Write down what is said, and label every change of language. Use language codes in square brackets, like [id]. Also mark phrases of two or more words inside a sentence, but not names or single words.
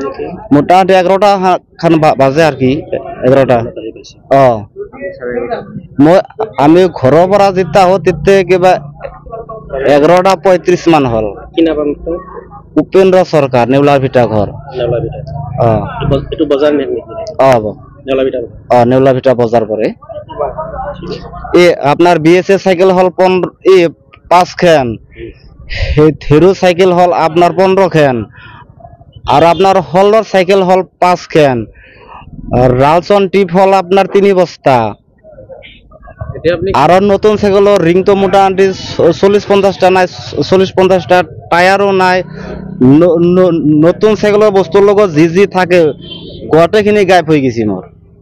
[as] মোটামুটি 11টা খান বাজে আৰু কি 11টা আমি ঘৰৰ পৰা যেতিয়া আহো তেতিয়া কিবা 11:35 মান হল কি নাম উপেন্দ্ৰ চৰকাৰ নেউলাৰ ভিটা ঘৰ এইটো বজাৰ নেকি নেউলাৰ ভিটা বজাৰ পৰে আপনার বিএসএ সাইকেল হল 5 খান হিরো সাইকেল হল আপনার 15 খান আর আপনার হলডর সাইকেল হল 5 খান রালসন টিপ হল আপনার 3 বস্তা আর নতুন সাইকেলের রিং তো মোটামুটি 40-50টা নাই 40-50টা টায়ারও নাই নতুন সাইকেলের বস্তুর লগত যি থাকে গোটেইখিনি গায়ব হয়ে গেছি মোর